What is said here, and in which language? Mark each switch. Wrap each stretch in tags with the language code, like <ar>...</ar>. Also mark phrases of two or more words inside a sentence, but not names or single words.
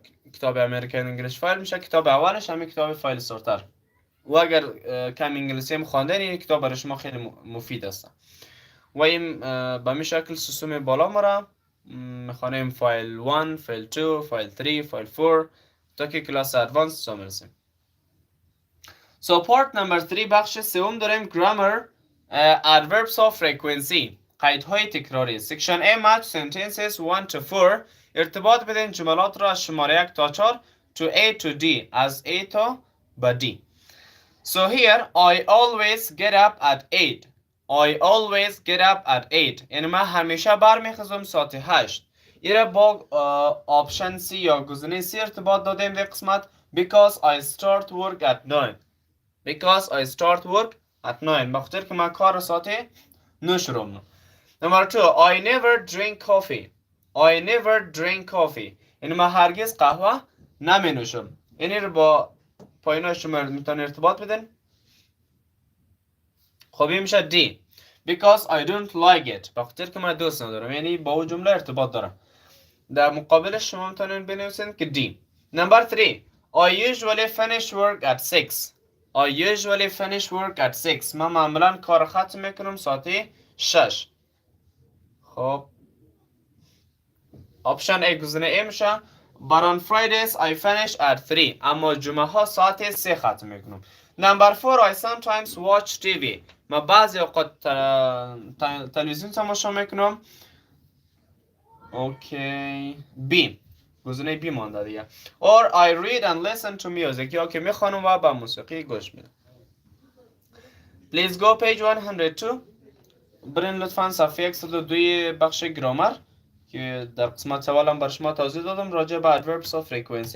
<fa>کتاب امریکن انگلیش فایل میشه کتاب اولش همین کتاب فایل سورتر و اگر کم انگلیسی هم خواندن این کتاب برای شما خیلی مفید است و این به این شکل سیستم بالا ما را میخوانیم فایل 1 فایل 2 فایل 3 فایل 4 تا که کلاس ادوانس برسیم.</fa> <en>So part number 3</en> <fa>بخش سوم داریم</fa> <en>grammar adverbs of frequency</en> <fa>قیدهای تکراری.</fa> <en>section A match sentences 1 to 4</en> <fa>ارتباط بدین جملات را از شماره 1 تا 4</fa> <en>to A to D</en> <fa>از A تا به D.</fa> <en>So here I always get up at 8 I always get up at 8</en> <fa>یعنی من همیشه برمیخیزم ساعت 8. ایره با آپشن C یا گزینه C ارتباط دادیم در قسمت</fa> <en>because I start work at 9</en> <fa>because I start work at 9 بخاطر که من کار ساعت 9 شروع میکنم.</fa> <en>Number 2 I never drink coffee I never drink coffee</en> <fa>یعنی من هرگز قهوه نمی نوشم. یعنی رو با پایین شما میتونید ارتباط بدین. خب این میشه D</fa> <en>because I don't like it</en> <fa>بخاطر که من دوست ندارم یعنی با اون جمله ارتباط دارم. در مقابلش شما میتونید بنویسید که D.</fa> <en>Number 3 I usually finish work at 6 I usually finish work at 6</en> <fa>من معمولا کار ختم میکنم ساعت 6. خب option A گزینه A میشه.</fa> <en>But on Fridays I finish at 3.</en> <fa>اما جمعه ها ساعت 3 ختم میکنم.</fa> <en>Number 4 I sometimes watch TV.</en> <fa>من بعضی اوقات تلویزیون تماشا میکنم. اوکی B گزینه B مانده دیگه.</fa> <en>Or I read and listen to music.</en> <fa>یا که میخوانم و به موسیقی گوش میدم.</fa> <en>Please go page 102.</en> <fa>برین لطفا صفحه 102 بخش گرامر که در قسمت اول هم بر شما توضیح دادم راجع به</fa> <en>adverbs of frequency.</en>